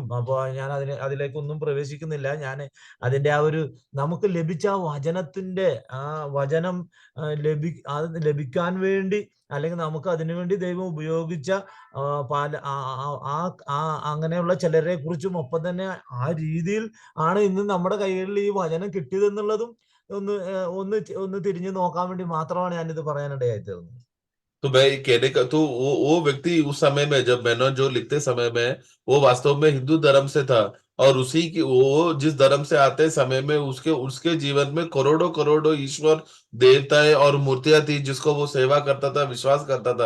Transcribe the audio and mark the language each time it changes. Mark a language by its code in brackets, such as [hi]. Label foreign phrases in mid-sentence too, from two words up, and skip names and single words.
[ml] അപ്പോൾ ഞാൻ അതിലേക്കൊന്നും പ്രവേശിക്കുന്നില്ല. ഞാൻ അതിന്റെ ആ ഒരു നമുക്ക് ലഭിച്ച ആ വചനത്തിന്റെ ആ വചനം ലഭിക്കാൻ വേണ്ടി അല്ലെങ്കിൽ നമുക്ക് അതിനുവേണ്ടി ദൈവം ഉപയോഗിച്ച അങ്ങനെയുള്ള ചിലരെ കുറിച്ചും ഒപ്പം തന്നെ ആ രീതിയിൽ ആണ് ഇന്ന് നമ്മുടെ കൈകളിൽ ഈ വചനം കിട്ടിയതെന്നുള്ളതും ഒന്ന് തിരിഞ്ഞു നോക്കാൻ വേണ്ടി മാത്രമാണ് ഞാനിത് പറയാനിടയായി തീർന്നത്. [hi] तो मैं कहने का तो वो व्यक्ति उस समय में जब मेनोन जो लिखते समय में वो वास्तव में हिंदू धर्म से था और उसी की वो जिस धर्म से आते समय में उसके उसके जीवन में करोड़ों करोड़ों ईश्वर देवताएं और मूर्तियां थी जिसको वो सेवा करता था, विश्वास करता था।